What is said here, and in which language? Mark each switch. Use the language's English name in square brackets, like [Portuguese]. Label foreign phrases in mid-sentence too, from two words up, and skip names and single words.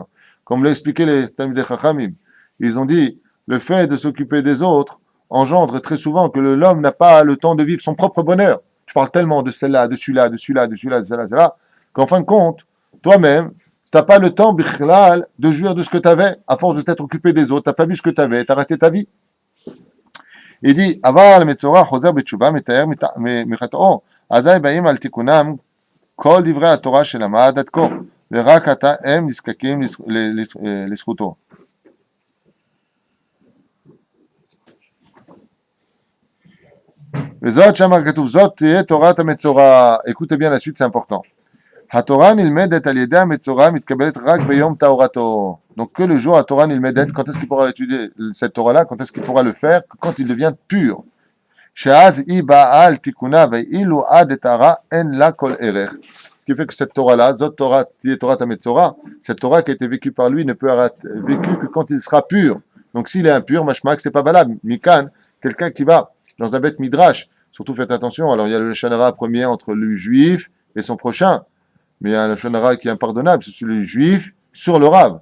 [French] Comme l'a expliqué les [Hebrew] תלמידי חכמים. [French] Ils ont dit, le fait de s'occuper des autres engendre très souvent que l'homme n'a pas le temps de vivre son propre bonheur. Tu parles tellement de celle-là, de celui-là, de celui-là, de celui-là, de celle-là, qu'en fin de compte, toi-même, tu n'as pas le temps, bichlal, de jouir de ce que tu avais, à force de t'être occupé des autres. Tu n'as pas vu ce que tu avais, tu as raté ta vie. Il dit, [Hebrew] אבל מצורע חוזר בתשובה מטהר מחטאו אזי באים על תיקונם כל דברי התורה שלמד עד כה, ורק עתה הם נזקקים לזכותו. וזאת שם כתוב, זאת תהיה תורת המצורע. [French] Écoutez bien la suite, c'est important. [Hebrew] התורה נלמדת על ידי המצורע מתקבלת רק ביום טהרתו. [French] Donc que le jour à Torah נלמדת, quand est-ce qu'il pourra étudier cette Torah-là, quand est-ce qu'il pourra le faire? Quand il devient pur. [Hebrew] שאז היא באה על תיקונה ואילו עד טהרה אין לה כל ערך. [French] Ce qui fait que cette Torah-là, [Hebrew] זאת Torah, תהיה תורת המצורע, [French] cette Torah qui a été vécue par lui ne peut être vécue que quand il sera pur. Donc s'il est impur, mashmak, c'est pas valable. Mikan, quelqu'un qui va dans un [Hebrew] בית מדרש, [French] surtout faites attention, alors il y a le [Hebrew] לשון הרע [French] premier entre le juif et son prochain, mais il y a un [Hebrew] לשון הרע [French] qui est impardonnable, c'est celui du juif sur le rav.